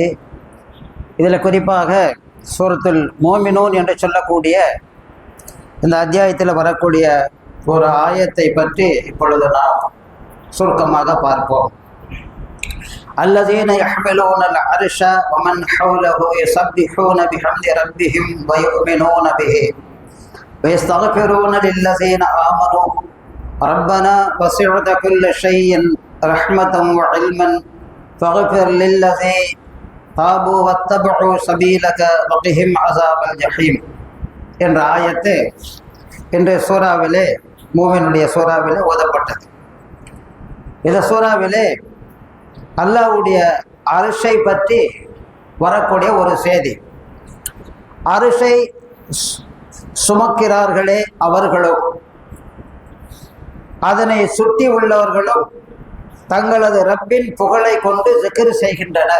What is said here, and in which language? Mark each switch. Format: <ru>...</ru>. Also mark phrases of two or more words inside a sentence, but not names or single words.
<ta>இதில் குறிப்பாக சூரத்துல் மூமினூன் என்று சொல்லக்கூடிய இந்த அத்தியாயத்தில் வரக்கூடிய ஒரு ஆயத்தை பற்றி இப்பொழுது நாம் சுருக்கமாக பார்ப்போம்.</ta> <ar>الذين يحملون العرش ومن حوله يسبحون بحمد ربهم ويؤمنون به ويستغفرون للذين آمنوا ربنا وسعت كل شيء رحمة وعلما فاغفر للذين تابوا واتبعوا سبيلك وقهم عذاب الجحيم என்ற ஆயத்து இன்றைய சூறாவிலே,</ar> <ta>மூமினுடைய சூறாவிலே ஓதப்பட்டது. இந்த சூறாவிலே அல்லாஹ்வுடைய அரிசை பற்றி வரக்கூடிய ஒரு செய்தி. அரிசை சுமக்கிறார்களே அவர்களும் அதனை சுற்றி உள்ளவர்களும் தங்களது ரப்பின் புகழை கொண்டு ஜிக்ர் செய்கின்றனர்.</ta>